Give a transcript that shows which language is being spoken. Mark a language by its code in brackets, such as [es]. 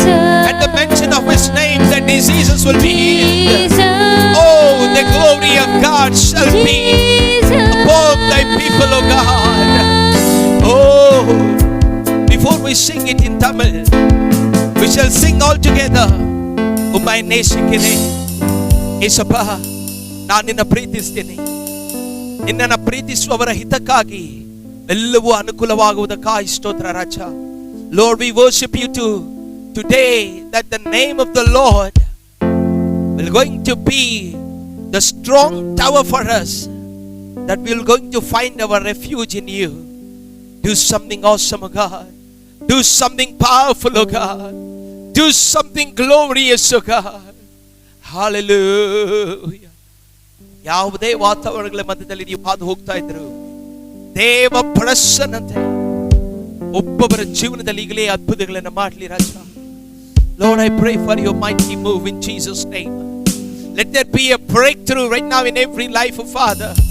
[en] At the mention of His name, the diseases will be healed. Oh, the glory of God shall be upon thy people, oh God. Oh, before we sing it in Tamil, We shall sing all together. [ta] ಉಮ್ಮೈ ನೇಸಿಕಿರೆ [kn] Yesappa, ನಾನು ನಿನ್ನ ಪ್ರೀತಿಸ್ತೀನಿ. ನಿನ್ನನ್ನು ಪ್ರೀತಿಸುವವರ ಹಿತಕ್ಕಾಗಿ ಎಲ್ಲವೂ ಅನುಕೂಲವಾಗುವುದಕ್ಕಾಗಿ ಸ್ತೋತ್ರ ರಾಜ. [en] Lord, we worship you today that the name of the Lord will going to be the strong tower for us, that we are going to find our refuge in you. Do something awesome, oh God. Do something powerful, oh God. Do something glorious, oh God. Hallelujah. [kn] ಯಾವುದೇ ವಾತಾವರಣಗಳ ಮಧ್ಯದಲ್ಲಿ ನೀವು ಹಾದು ಹೋಗ್ತಾ ಇದ್ರು, ದೇವ ಪ್ರಸನ್ನತೆ ಒಬ್ಬೊಬ್ಬರ ಜೀವನದಲ್ಲಿ ಈಗಲೇ ಅದ್ಭುತಗಳನ್ನು ಮಾಡಲಿ ರಾಜ. [en] Lord, I pray for your mighty move in Jesus' name. Let there be a breakthrough right now in every life, oh Father.